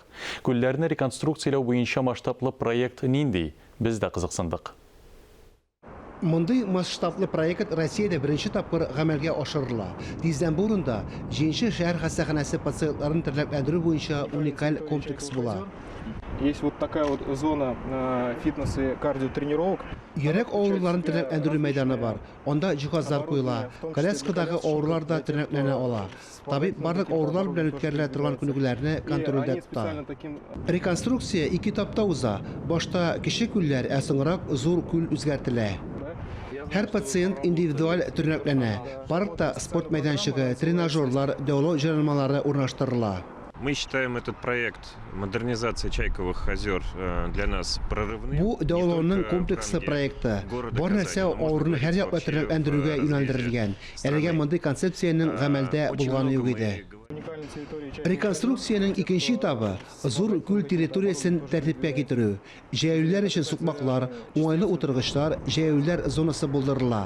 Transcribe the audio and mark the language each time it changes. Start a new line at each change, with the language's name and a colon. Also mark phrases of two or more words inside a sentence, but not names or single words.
Tatar: Күлләрне реконструкциялау буйынса масштаблы проект нинди? Без дә ҡыҙыҡсындык. Мондый масштаблы проект Россияда беренче тапкыр гамәлгә ашырыла. Тиздән бу урында 7-нче шәһәр хастаханәсе пациентларын тернәкләндерү буенча уникаль комплекс була.
Russian: Есть вот такая вот зона фитнес и кардиотренировок.
Tatar: Йөрәк авыруларын тернәкләндерү мәйданы бар. Анда җиһазлар куела. Коляскадагы авырулар да тернәкләнә ала. Табиб барлык авырулар белән үткәрелә торган күнегүләрне контрольдә тота. Реконструкция 2 этапта уза. Башта кече күлләр, ә соңрак зур күл үзгәртелә. Һәр пациент индивидуаль тернәкләнә. Паркта спорт мәйданчыгы, тренажерлар, дәвалау җайланмалары урнаштырыла.
Russian: Мы считаем этот проект модернизации Чайковых озер для нас прорывным.
Tatar: Бу дәвалауның комплекслы проекты. Бар нәрсә авыруны һәр яклы тернәкләндерүгә юнәлдерелгән. Әлегә мондый концепцияның гамәлдә булганы юк иде. Реконструкцияның икенче этабы зур күл территориясын тәртипкә китерү. Җәяүлеләр өчен суҡмаҡлар, уңайлы утырғыштар, җәяүлеләр зонасы булдырыла.